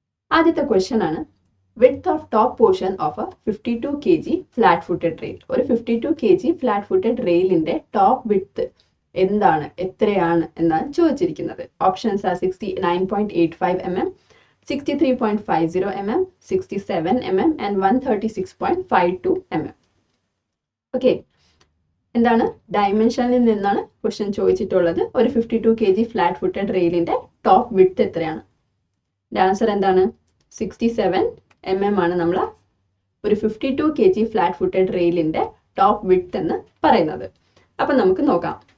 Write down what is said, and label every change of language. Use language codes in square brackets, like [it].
[ml] ആദ്യത്തെ ക്വസ്റ്റ്യൻ ആണ് [en] width of top portion of a 52 kg flat footed rail. [ml] ഒരു 52 kg flat footed railന്റെ top width എന്താണ്, എത്രയാണ് എന്നാണ് ചോദിച്ചിരിക്കുന്നത്. [en] Options are 69.85 mm, 63.50 mm, 67 mm and 136.52 mm. [ml] Okay, എന്താണ് ഡയമെൻഷനിൽ നിന്നാണ് ക്വസ്റ്റ്യൻ ചോദിച്ചിട്ടുള്ളത്. ഒരു 52 kg flat footed റെയിലിന്റെ top width എത്രയാണ്? ആൻസർ എന്താണ്? 67 mm ആണ് നമ്മൾ ഒരു 52 kg flat footed റെയിലിന്റെ top width എന്ന് പറയുന്നത്. അപ്പം നമുക്ക് നോക്കാം.